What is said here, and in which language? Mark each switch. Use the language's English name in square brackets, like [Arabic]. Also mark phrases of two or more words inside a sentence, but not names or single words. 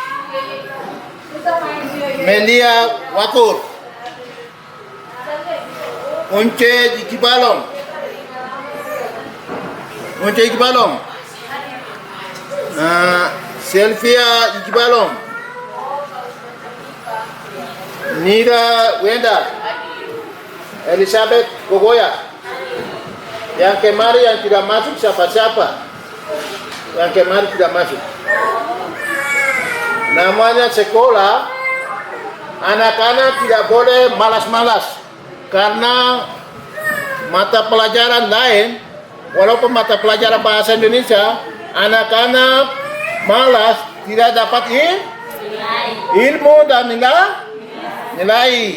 [Indonesian] Melia Wakur, Unce Jikibalong, Selfia Jikibalong, Nida Wenda, Elizabeth Kogoya. Yang kemarin yang tidak masuk siapa-siapa? Yang kemarin tidak masuk. Namanya sekolah, anak-anak tidak boleh malas-malas. Karena mata pelajaran lain, walaupun mata pelajaran bahasa Indonesia, anak-anak malas tidak dapat ilmu dan nilai.